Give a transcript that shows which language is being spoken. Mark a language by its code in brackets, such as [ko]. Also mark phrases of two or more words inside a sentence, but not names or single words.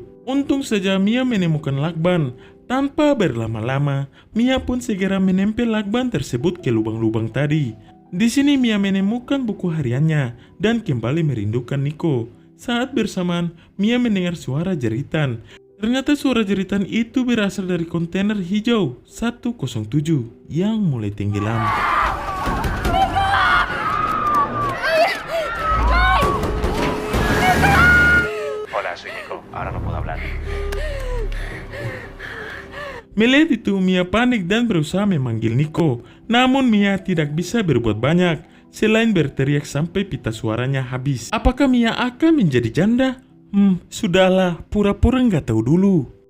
[id] Untung saja Mia menemukan lakban. Tanpa berlama-lama, Mia pun segera menempel lakban tersebut ke lubang-lubang tadi. Di sini Mia menemukan buku hariannya dan kembali merindukan Nico. Saat bersamaan, Mia mendengar suara jeritan. Ternyata suara jeritan itu berasal dari kontainer hijau 107 yang mulai tenggelam. [es] Hola, soy Nico. Ahora no puedo hablar. [id] Melihat itu, Mia panik dan berusaha memanggil Nico. Namun Mia tidak bisa berbuat banyak selain berteriak sampai pita suaranya habis. Apakah Mia akan menjadi janda? Sudahlah, pura-pura nggak tahu dulu.